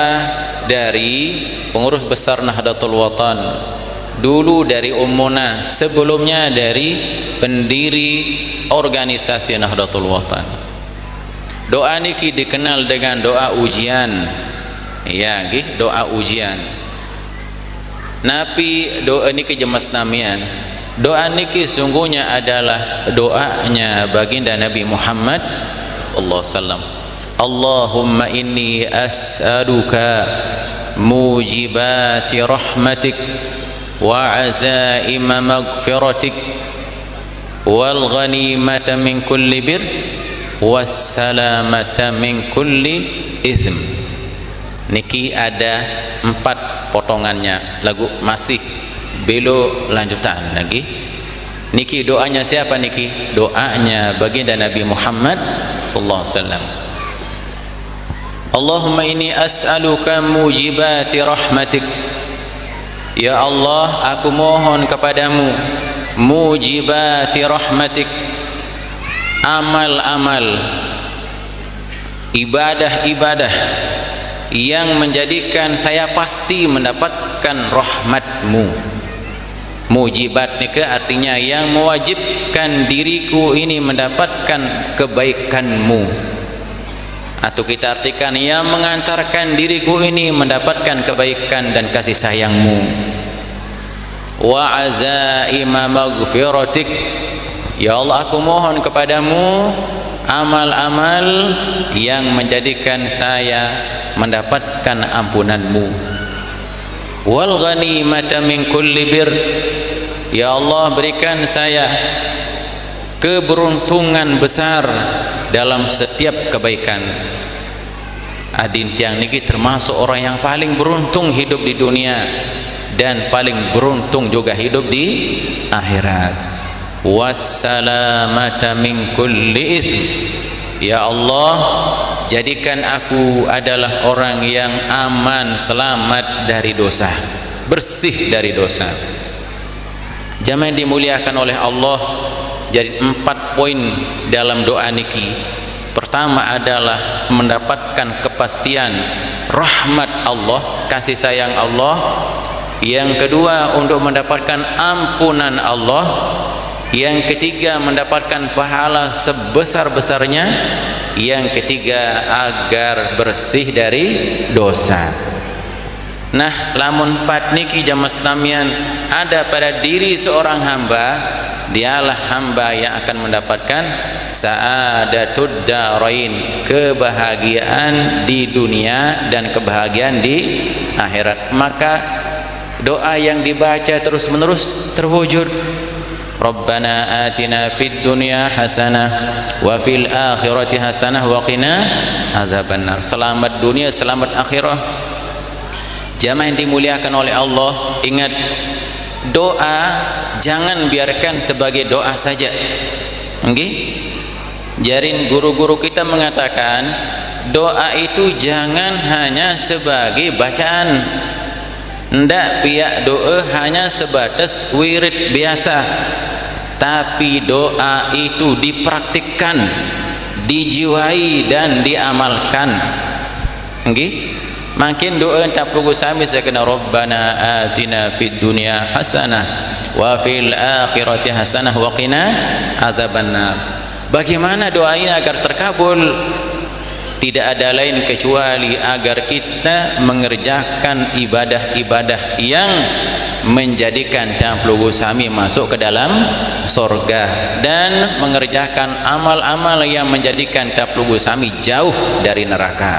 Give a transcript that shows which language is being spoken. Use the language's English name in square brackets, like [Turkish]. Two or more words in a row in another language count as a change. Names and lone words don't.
[Indonesian] Dari pengurus besar Nahdlatul Watan, dulu dari Ummuna, sebelumnya dari pendiri organisasi Nahdlatul Watan. Doa niki dikenal dengan doa ujian. Ya, nggih, doa ujian. [Sasak] Nabi doa niki jemas namian. [Indonesian] Doa niki sungguhnya adalah doanya baginda Nabi Muhammad [Arabic] صلى الله عليه وسلم. اللهم إني أسألك موجبات رحمتك وعزائم مغفرتك والغنيمة من كل بر والسلامة من كل إثم. [Indonesian] Niki ada 4 potongannya, lagu masih belo lanjutan lagi. Niki doanya siapa niki? Doanya baginda Nabi Muhammad [Arabic] صلى الله عليه وسلم. اللهم إني أسألك موجبات رحمتك. يا الله, [Indonesian] aku mohon kepadamu [Arabic] موجبات رحمتك, [Indonesian] amal-amal, ibadah-ibadah yang menjadikan saya pasti mendapatkan rahmatmu. Mujibat nika artinya yang mewajibkan diriku ini mendapatkan kebaikanmu, atau kita artikan yang mengantarkan diriku ini mendapatkan kebaikan dan kasih sayangmu. [Arabic] وعزائم مغفرتك. يا الله, [Indonesian] aku mohon kepadamu amal-amal yang menjadikan saya mendapatkan ampunanmu. [Arabic] والغنيمة من كل بر. يا الله, [Indonesian] berikan saya keberuntungan besar dalam setiap kebaikan. [Sasak] Adin tiang niki [Indonesian] termasuk orang yang paling beruntung hidup di dunia dan paling beruntung juga hidup di akhirat. [Arabic] والسلامة من كل إثم. يا الله, [Indonesian] jadikan aku adalah orang yang aman, selamat dari dosa, bersih dari dosa. Jamaah yang dimuliakan oleh Allah, jadi 4 poin dalam doa niki. Pertama adalah mendapatkan kepastian rahmat Allah, kasih sayang Allah. Yang kedua untuk mendapatkan ampunan Allah. Yang ketiga mendapatkan pahala sebesar-besarnya. Yang ketiga agar bersih dari dosa. Nah, lamun 4 niki jamas namian ada pada diri seorang hamba, dialah hamba yang akan mendapatkan [Arabic] سعادة الدارين, [Indonesian] kebahagiaan di dunia dan kebahagiaan di akhirat. Maka doa yang dibaca terus menerus terwujud. [Arabic] ربنا آتنا في الدنيا حسنة وفي الآخرة حسنة وقنا عذاب النار. [Indonesian] Selamat dunia, selamat akhirah. Jamaah yang dimuliakan oleh Allah, ingat, doa jangan biarkan sebagai doa saja. Nggih? Jarin guru-guru kita mengatakan doa itu jangan hanya sebagai bacaan. Ndak piak doa hanya sebatas wirid biasa, tapi doa itu dipraktikkan, dijiwai dan diamalkan. [Sasak] Nggih? Makin doa tak perlu sami sakana [Arabic] ربنا آتنا في الدنيا حسنة وفي الآخرة حسنة وقنا عذاب النار. [Indonesian] Bagaimana doa ini agar terkabul? Tidak ada lain kecuali agar kita mengerjakan ibadah-ibadah yang menjadikan Tamplugu Sami masuk ke dalam surga, dan mengerjakan amal-amal yang menjadikan Tamplugu Sami jauh dari neraka.